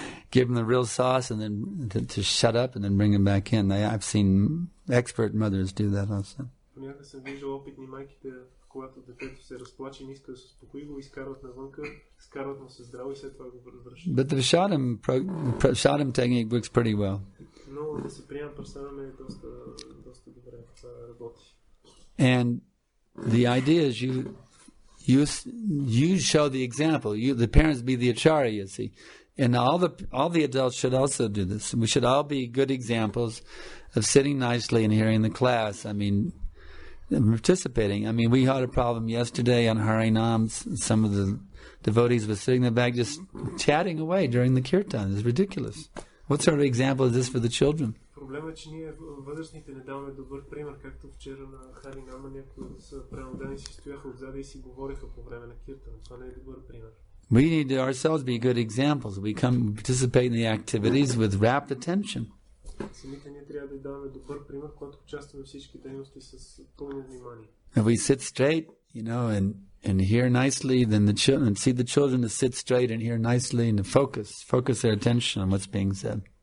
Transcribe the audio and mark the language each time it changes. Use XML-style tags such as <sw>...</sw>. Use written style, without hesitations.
<en>Give him the real sauce and then to shut up and then bring him back in. I've seen expert mothers do that also.</en> <bg>Понякога съм виждал опитни майките, когато детето се разплаче и не иска да се успокои, го изкарват навънка, изкарват му се здраво и след това го връщат.</bg> <en>But the prasadam technique works pretty well.</en> <bg>Но да се приема прасадам е доста добре, това работи.</bg> <en>And the idea is you show the example. The parents be the acharya, you see. And all the adults should also do this. We should all be good examples of sitting nicely and hearing the class. I mean, participating. I mean, we had a problem yesterday on Harinam. Some of the devotees were sitting in the back just chatting away during the kirtan. It's ridiculous. What sort of example is this for the children?</en> <bg>Проблемът е, че ние възрастните не даваме добър пример, както вчера на Харинама някои са пренаудени си стояха отзади и си говориха по време на киртана. Това не е добър пример.</bg> <en>We need to ourselves be good examples. We participate in the activities with rapt attention.</en> <bg>Самите ние трябва да даваме добър пример, когато участваме в всички дейности с пълно внимание.</bg> <en>If we sit straight, and hear nicely, then the children see the children to sit straight and hear nicely and to focus their attention on what's being said.</en>